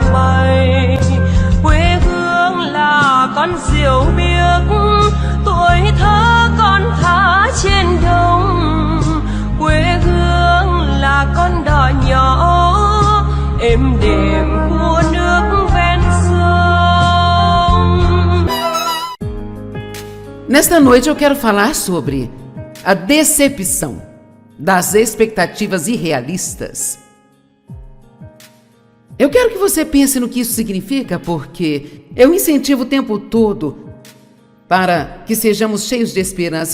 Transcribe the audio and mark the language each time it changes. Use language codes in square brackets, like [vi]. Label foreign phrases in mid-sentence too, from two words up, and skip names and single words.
[vi] bay, quê hương là con diều biếc, tuổi thơ con thả trên đồng, quê hương là con đò nhỏ êm đềm của nước ven sông. [pt] Nesta noite eu quero falar sobre a decepção das expectativas irrealistas. Eu quero que você pense no que isso significa, porque eu incentivo o tempo todo para que sejamos cheios de esperança.